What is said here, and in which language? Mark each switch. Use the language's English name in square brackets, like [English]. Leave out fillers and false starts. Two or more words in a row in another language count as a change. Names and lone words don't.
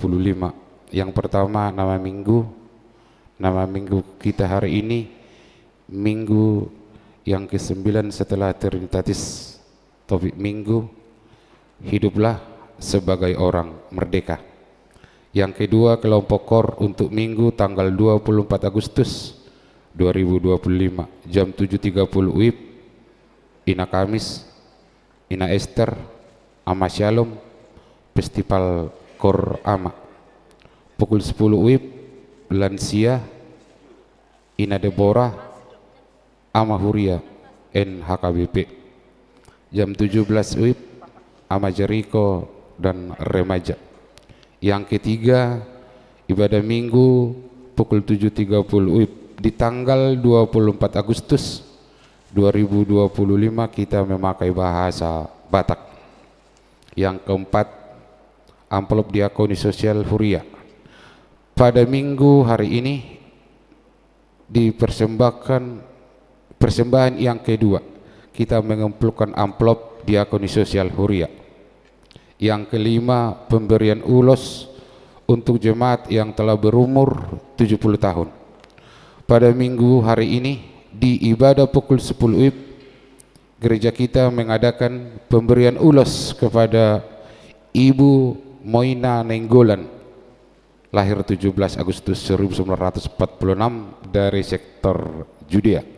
[Indonesian] Yang pertama, nama minggu kita hari ini Minggu yang ke-9 setelah Trinitatis. Topik minggu, hiduplah sebagai orang merdeka. Yang kedua, kelompok KOR untuk Minggu tanggal 24 Agustus 2025 jam 7.30 WIB, Ina Kamis, Ina Esther, Ama Shalom, Festival KOR Ama. Pukul 10 WIB, Lansia, Ina Deborah, Ama Huria, NHKBP. Jam 17 WIB, Ama Jericho dan Remaja. Yang ketiga, ibadah Minggu pukul 7.30 WIB di tanggal 24 Agustus 2025 kita memakai bahasa Batak. Yang keempat, amplop diakoni sosial Huria. Pada minggu hari ini persembahan yang kedua, kita mengumpulkan amplop diakoni sosial Huria. Yang kelima, pemberian ulos untuk jemaat yang telah berumur 70 tahun. Pada minggu hari ini di ibadah pukul 10 WIB, gereja kita mengadakan pemberian ulos kepada Ibu Moina Nenggolan, lahir 17 Agustus 1946 dari sektor Judea.